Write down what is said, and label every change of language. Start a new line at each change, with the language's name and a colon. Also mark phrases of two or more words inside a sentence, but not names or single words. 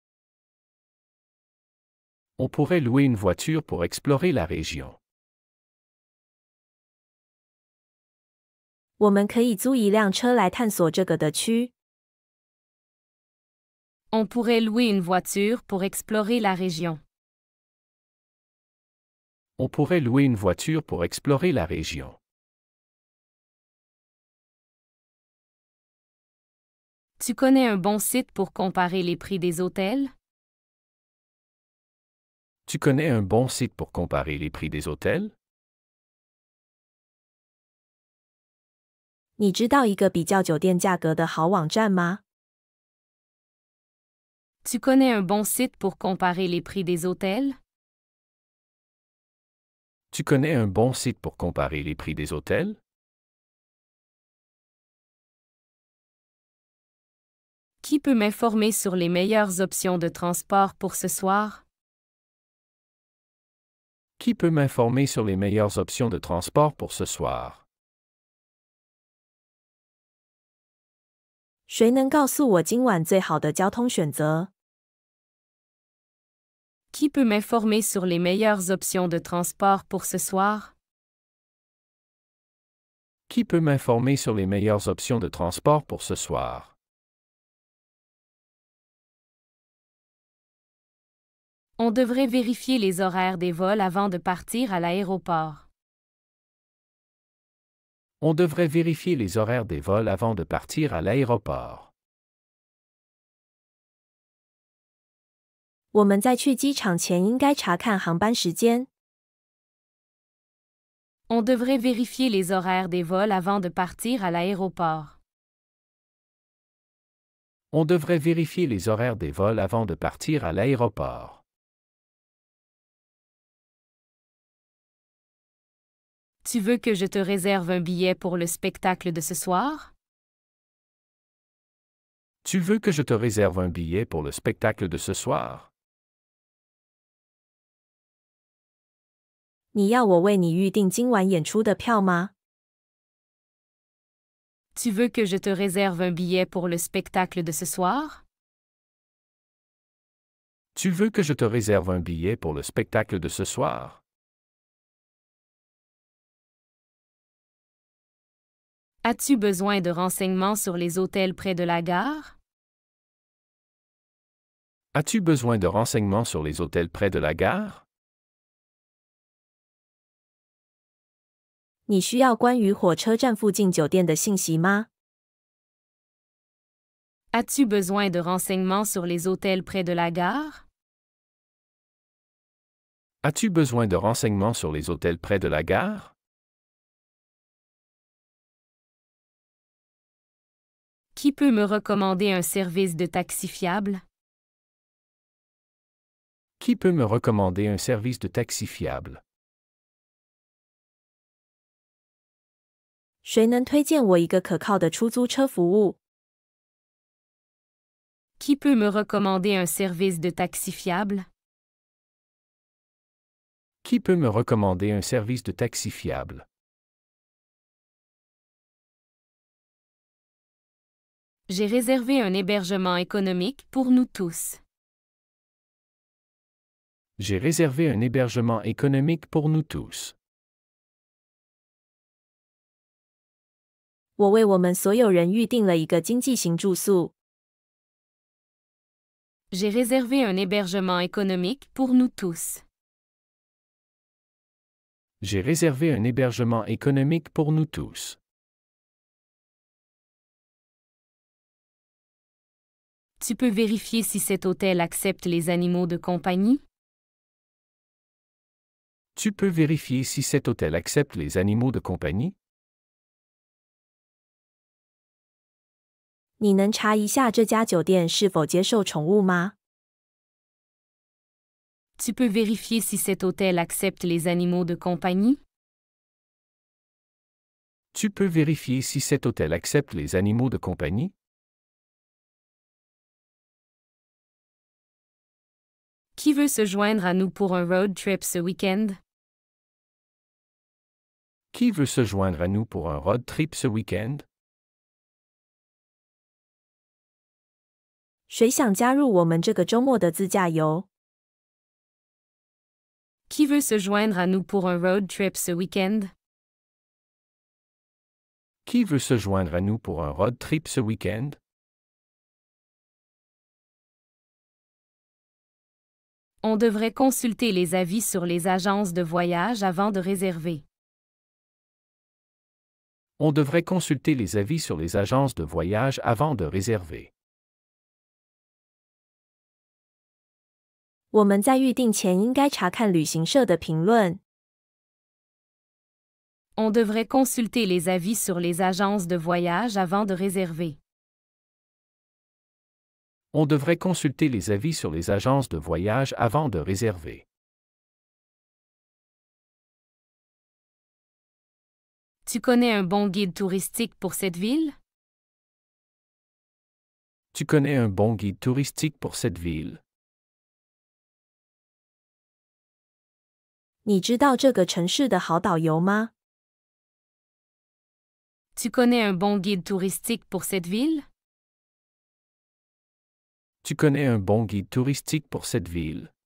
French: On pourrait louer une voiture pour explorer la région.
Chinese: 我们可以租一辆车来探索这个的区。
French: On pourrait louer une voiture pour explorer la région. On pourrait louer une voiture pour explorer la région. Tu connais un bon site pour comparer les prix des hôtels? Tu connais un bon site pour comparer les prix des hôtels?
Chinese: 你知道一个比较酒店价格的好网站吗？
French: Tu connais un bon site pour comparer les prix des hôtels? Tu connais un bon site pour comparer les prix des hôtels? Qui peut m'informer sur les meilleures options de transport pour ce soir? Qui peut m'informer sur les meilleures options de transport pour ce soir?
Chinese: 谁能告诉我今晚最好的交通选择？
French: Qui peut m'informer sur les meilleures options de transport pour ce soir? Qui peut m'informer sur les meilleures options de transport pour ce soir? On devrait vérifier les horaires des vols avant de partir à l'aéroport. On devrait vérifier les horaires des vols avant de partir à l'aéroport.
Chinese: 我们在去机场前应该查看航班时间。
French: On devrait vérifier les horaires des vols avant de partir à l'aéroport. On devrait vérifier les horaires des vols avant de partir à l'aéroport. Tu veux que je te réserve un billet pour le spectacle de ce soir? Tu veux que je te réserve un billet pour le spectacle de ce soir?
Chinese: 你要我为你预订今晚演出的票吗？
French: Tu veux que je te réserve un billet pour le spectacle de ce soir? Tu veux que je te réserve un billet pour le spectacle de ce soir? As-tu besoin de renseignements sur les hôtels près de la gare? As-tu besoin de renseignements sur les hôtels près de la gare?
Chinese: 你需要关于火车站附近酒店的信息吗？
French: As-tu besoin de renseignements sur les hôtels près de la gare? As-tu besoin de renseignements sur les hôtels près de la gare? Qui peut me recommander un service de taxi fiable? Qui peut me recommander un service de taxi fiable?
Chinese: 谁能推荐我一个可靠的出租车服务？
French: Qui peut me recommander un service de taxi fiable? Qui peut me recommander un service de taxi fiable? J'ai réservé un hébergement économique pour nous tous. J'ai réservé un hébergement économique pour nous tous.
Chinese: 我为我们所有人预订了一个经济型住宿。
French: J'ai réservé un hébergement économique pour nous tous. J'ai réservé un hébergement économique pour nous tous. Tu peux vérifier si cet hôtel accepte les animaux de compagnie? Tu peux vérifier si cet hôtel accepte les animaux de compagnie?
Chinese: 你能查一下这家酒店是否接受宠物吗？
French: Tu peux vérifier si cet hôtel accepte les animaux de compagnie? Tu peux vérifier si cet hôtel accepte les animaux de compagnie? Qui veut se joindre à nous pour un
English: road trip
French: ce week-end? Qui veut se joindre à nous pour un
English: road trip
French: ce week-end?
Chinese: 谁想加入我们这个周末的自驾游？
French: Qui veut se joindre à nous pour un
English: road trip
French: ce week-end? Qui veut se joindre à nous pour un
English: road trip
French: ce week-end? On devrait consulter les avis sur les agences de voyage avant de réserver. On devrait consulter les avis sur les agences de voyage avant de réserver.
Chinese: 我们在预订前应该查看旅行社的评论。
French: On devrait consulter les avis sur les agences de voyage avant de réserver. On devrait consulter les avis sur les agences de voyage avant de réserver. Tu connais un bon guide touristique pour cette ville? Tu connais un bon guide touristique pour cette ville?
Chinese: 你知道这个城市的好导游吗？
French: Tu connais un bon guide touristique pour cette ville? Tu connais un bon guide touristique pour cette ville?